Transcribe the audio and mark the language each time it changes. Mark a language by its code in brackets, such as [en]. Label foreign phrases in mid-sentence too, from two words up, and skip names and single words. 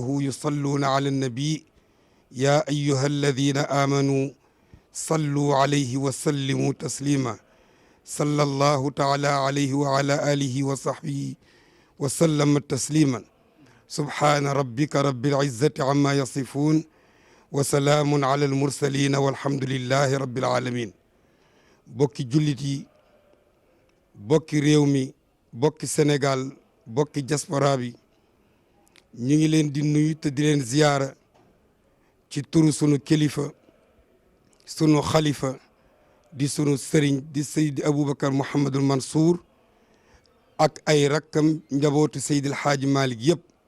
[ar] يصلون على النبي يا أيها الذين آمنوا صلوا عليه وسلموا تسليما صلى الله تعالى عليه وعلى آله وصحبه وسلم تسليما سبحان ربك رب العزة عما يصفون وسلام على المرسلين والحمد لله رب [wo] العالمين bokki jullit yi bokki réew mi bokki Sénégal bokki diaspora bi ñu ngi leen di nuyu te di leen ziyaara ci turu sunu kilifa sunu xalifa di sunu sëriñ di Seydi Aboubacar Mouhamadul Mansour ak ay rakkam njabootu Seydil Hadji Malick yëpp